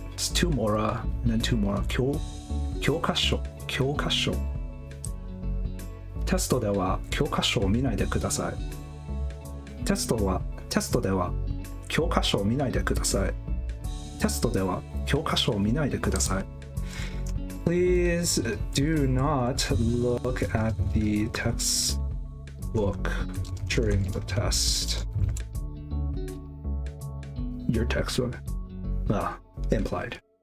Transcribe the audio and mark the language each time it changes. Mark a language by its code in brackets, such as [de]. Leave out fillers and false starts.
[en] It's two more, and then two more. [ja] 教科書。教科書。テストでは教科書を見ないでください。テストでは教科書を見ないでください。テストでは教科書を見ないでください。 [en] Please do not look at the textbook during the test. Your textbook. Implied.